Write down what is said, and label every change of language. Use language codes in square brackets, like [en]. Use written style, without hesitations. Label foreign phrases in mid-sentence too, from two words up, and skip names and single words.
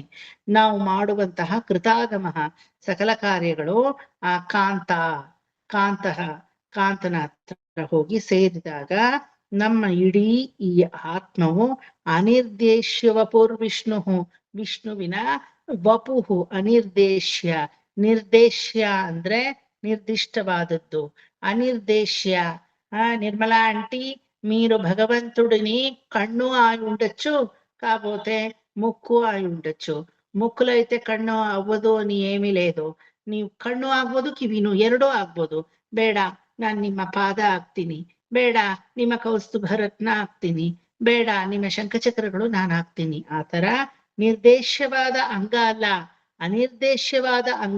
[kn] ನಾವು ಮಾಡುವಂತಹ ಕೃತಾಗಮ ಸಕಲ ಕಾರ್ಯಗಳು ಆ ಕಾಂತನ ಹತ್ರ ಹೋಗಿ ಸೇರಿದಾಗ ನಮ್ಮ ಇಡೀ ಈ ಆತ್ಮವು [sa] ಅನಿರ್ದೇಶ್ಯ ವಪುರ್ವಿಷ್ಣು, [kn] ವಿಷ್ಣುವಿನ ವಪುಹು ಅನಿರ್ದೇಶ್ಯ. ನಿರ್ದೇಶ್ಯ ಅಂದ್ರೆ నిర్దిష్టవాదద్దు. [te] అనిర్దేశ్య నిర్మలా ఆంటీ మీరు భగవంతుడిని కన్ను ఆయి ఉండొచ్చు, కాకపోతే ముక్కు ఆయి ఉండొచ్చు. ముక్కులో అయితే కన్ను అవ్వదు అని ఏమీ లేదు. [kn] ನೀವು ಕಣ್ಣು ಆಗ್ಬೋದು, ಕಿವಿನು ಎರಡೂ ಆಗ್ಬೋದು. ಬೇಡ ನಾನ್ ನಿಮ್ಮ ಪಾದ ಆಗ್ತೀನಿ, ಬೇಡ ನಿಮ್ಮ ಕೌಸ್ತುಭರತ್ನ ಆಗ್ತೀನಿ, ಬೇಡ ನಿಮ್ಮ ಶಂಖಚಕ್ರಗಳು ನಾನು ಆಗ್ತೀನಿ. ಆ ತರ ನಿರ್ದೇಶ್ಯವಾದ ಅಂಗ ಅಲ್ಲ, ಅನಿರ್ದೇಶ್ಯವಾದ ಅಂಗ.